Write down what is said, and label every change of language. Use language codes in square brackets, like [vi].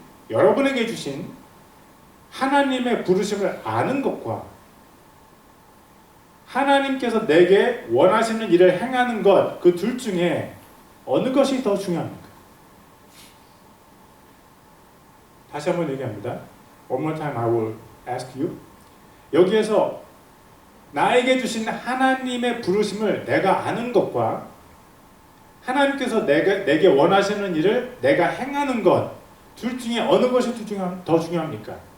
[ko] 여러분에게 주신 하나님의 부르심을 아는 것과 하나님께서 내게 원하시는 일을 행하는 것, 그 둘 중에 어느 것이 더 중요합니까? 다시 한번 얘기합니다. [en] One more time I will ask you. [ko] 여기에서 나에게 주신 하나님의 부르심을 내가 아는 것과 하나님께서 내게 원하시는 일을 내가 행하는 것, 둘 중에 어느 것이 더 중요합니까?